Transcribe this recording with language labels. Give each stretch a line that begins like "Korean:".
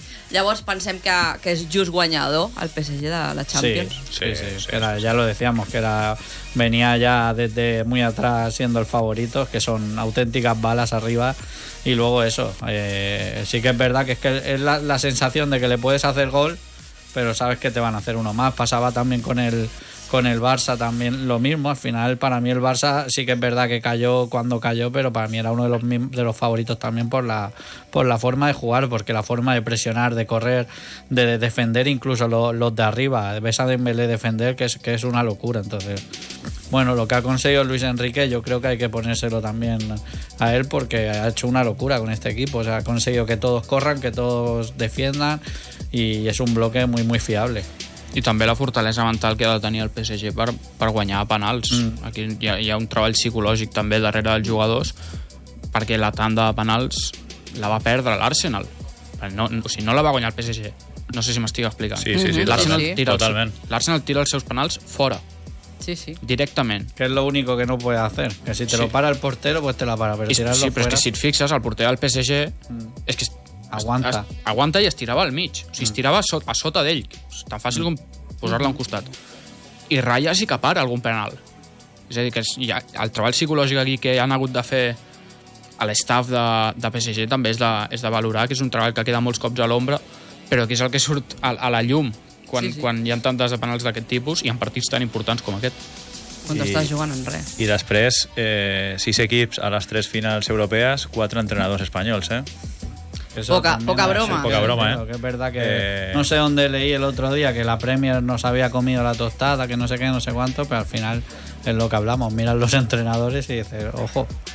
Catalan: Llavors pensem que és just guanyador el PSG de la Champions. Sí.
Spanish: Era, ya lo decíamos, que era, venía ya desde muy atrás siendo el favorito, que son auténticas balas arriba, y luego eso, sí que es verdad que es la sensación de que le puedes hacer gol, pero sabes que te van a hacer uno más. Pasaba también con el con el Barça también lo mismo. Al final, para mí el Barça sí que es verdad que cayó cuando cayó, pero para mí era uno de los favoritos también por la forma de jugar, porque la forma de presionar, de correr, de defender, incluso los de arriba, ves a Dembélé defender, que es una locura. Entonces, bueno, lo que ha conseguido Luis Enrique, yo creo que hay que ponérselo también a él, porque ha hecho una locura con este equipo. O sea, ha conseguido que todos corran, que todos defiendan, y es un bloque muy muy fiable.
Catalan: I també la fortalesa mental que ha de tenir el PSG per guanyar a penals. Aquí hi ha un treball psicològic també darrere dels jugadors, perquè la tanda de penals la va perdre l'Arsenal. No la va guanyar el PSG. No sé si m'estic explicant. Sí. L'Arsenal tira els seus penals fora. Sí. Directament.
Spanish: Que és lo único que no puede hacer. Que si te lo para el portero, pues te la para. Pero tirarlo fuera...
Catalan: Sí, però és que si et fixes, el porter del PSG... és que... Aguanta i es tirava al mig. O sigui, es tirava a sota d'ell. És tan fàcil com posar-la a un costat. I ratlla sí que para algun penal. És a dir, que hi ha el treball psicològic aquí que han hagut de fer a l'estaf de PSG també és de valorar, que és un treball que queda molts cops a l'ombra, però que és el que surt a la llum quan hi ha tantes de penals d'aquest tipus i en partits tan importants com aquest. Quan estàs jugant en res. I després, 6 equips a les 3 finals europees, 4 entrenadors espanyols, eh? Poca broma, ¿eh?
Spanish: Que es verdad que no sé dónde leí el otro día que la Premier nos había comido la tostada, que no sé qué, no sé cuánto, pero al final es lo que hablamos. Miran los entrenadores y dicen, ojo.